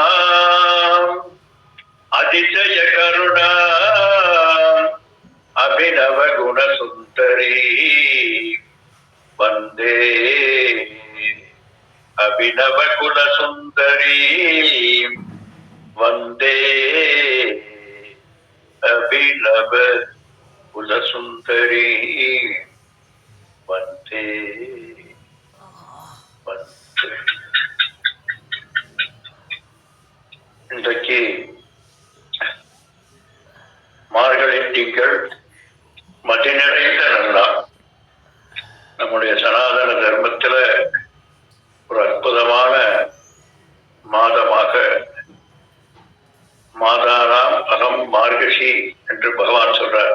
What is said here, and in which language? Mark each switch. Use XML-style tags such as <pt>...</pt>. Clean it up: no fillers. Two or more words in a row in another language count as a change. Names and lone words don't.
<sa>अतिशय करुणा अभिनव गुणसुन्दरी वंदे अभिनव कुल सुंदरी वंदे अभिनव कुल सुंदरी वंदे वंदे.</sa> <ta>இன்றைக்கு மார்கழி திங்கள் மதி நிறைந்த நன்னாள். நம்முடைய சனாதன தர்மத்துல ஒரு அற்புதமான மாதமாக</ta> <sa>मासानाम् अहम्</sa> <ta>மார்கழி என்று பகவான் சொல்றார்.</ta>